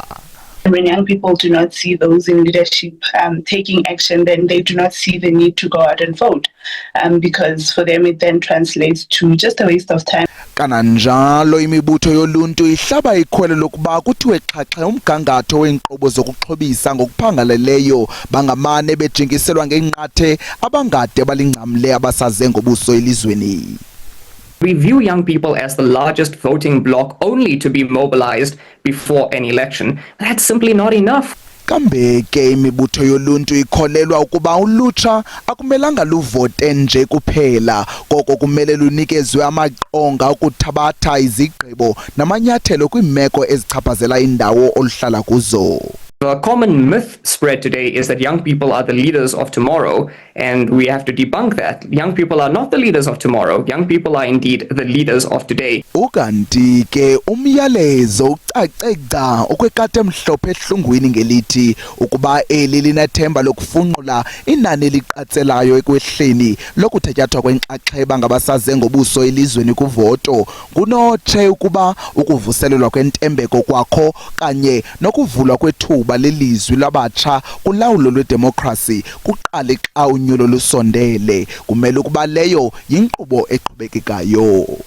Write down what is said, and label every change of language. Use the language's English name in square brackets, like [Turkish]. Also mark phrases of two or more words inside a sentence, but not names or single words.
[English] When young people do not see those in leadership taking action, then they do not see the need to go out and vote, because for them it then translates to just a waste of time. [Xhosa] Kananjalo imibutho yoluntu ihlaba ikhwele lokuba kuthiwe xhaxhe umgangatho weenkqubo zokuxhobisa ngokuphangaleleyo bangamane bejingiselwa ngenqathe abangade balingcamle abasaze ngobuso elizweni. [English] We view young people as the largest voting bloc only to be mobilized before an election. That's simply not enough. [Xhosa] Kambe ke imibutho yoluntu ikholelwa ukuba ulutsha akumelanga luvote nje kuphela koko kumele lunikezwe amaqonga ukuthabatha izigqibo namanyathelo kwimeko ezichaphazela indawo oluhlala kuzo. [English] A common myth spread today is that young people are the leaders of tomorrow, and we have to debunk that. Young people are not the leaders of tomorrow. Young people are indeed the leaders of today. [Xhosa] Ukanti ke umyalezo ucaceka okwekati emhlophe ehlungwini ngelithi ukuba eli linethemba lokufunqula inani eliqatselayo ekwehleni lokuthatyathwa kwenxaxheba ngabasaze ngobuso elizweni kuvoto kunotshe ukuba ukuvuselelwa kwentembeko kwakho kanye nokuvulwa kwethuba lelizwi labatsha kulawulo lwedemocracy kuqale xa unyulo lusondele kumele ukuba leyo yinkqubo eqhubekekayo.